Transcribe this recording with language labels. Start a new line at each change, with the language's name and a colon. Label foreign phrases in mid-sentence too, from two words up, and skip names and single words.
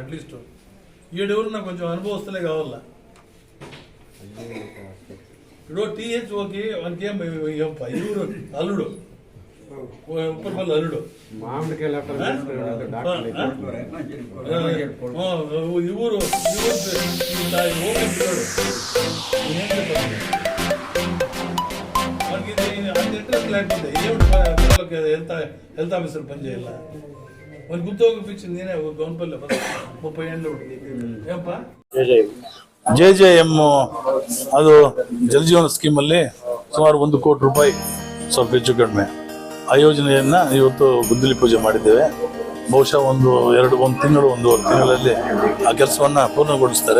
Telugu: అట్లీస్ట్ ఈడెవరు నాకు కొంచెం అనుభవస్తులే కావాలా. ఇప్పుడు టీహెచ్ఓకి వానికి ఎవరు అల్లుడు, ఉప్పర్పల్లి అల్లుడు, ఈ ఊరు మనకి అంత ఇంట్రెస్ట్ లేకపోతే
English: health officer
Telugu: పని చేయాల. మనకి ఉద్యోగం ఇప్పించింది నేనే గౌన్పల్లి 30 ఏళ్ళు.
Kannada: ಏನಪ್ಪ JJM ಅದು ಜಲಜೀವನ ಸ್ಕೀಮಲ್ಲಿ ಸುಮಾರು 1 ಕೋಟಿ ರೂಪಾಯಿ ಸ್ವಲ್ಪ ಹೆಚ್ಚು ಕಡಿಮೆ ಆ ಯೋಜನೆಯನ್ನ ಇವತ್ತು ಗುದ್ದಲಿ ಪೂಜೆ ಮಾಡಿದ್ದೇವೆ. ಬಹುಶಃ ಒಂದು ತಿಂಗಳು 1.5 ತಿಂಗಳಲ್ಲಿ ಆ ಕೆಲಸವನ್ನ ಪೂರ್ಣಗೊಳಿಸ್ತಾರೆ.